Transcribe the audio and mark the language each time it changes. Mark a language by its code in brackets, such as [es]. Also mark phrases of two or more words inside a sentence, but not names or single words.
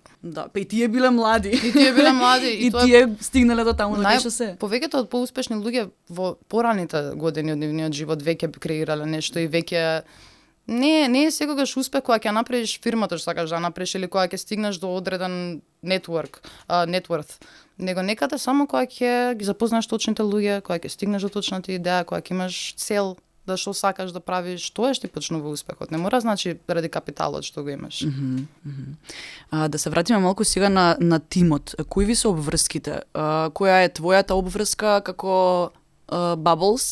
[mk] Да, па и тие биле млади. И тие стигнале до таму да беше се. Повеќето од поуспешни луѓе во пораните години од нивниот живот веќе креирале нешто и веќе не е секогаш успех кога ќе направиш фирмата што сакаш да направиш или кога ќе стигнеш до одреден [en] network, net worth. [mk] Него некаде само кога ќе ги запознаеш точните луѓе, кога ќе стигнеш до точната идеја, кога ќе имаш цел да што сакаш да правиш, тоа што ти почнува успехот. Не мора значи ради капиталот што го имаш. Да се вратиме малку сега на тимот. Кои ви се обврските? Која е твојата обврска како Bubbles?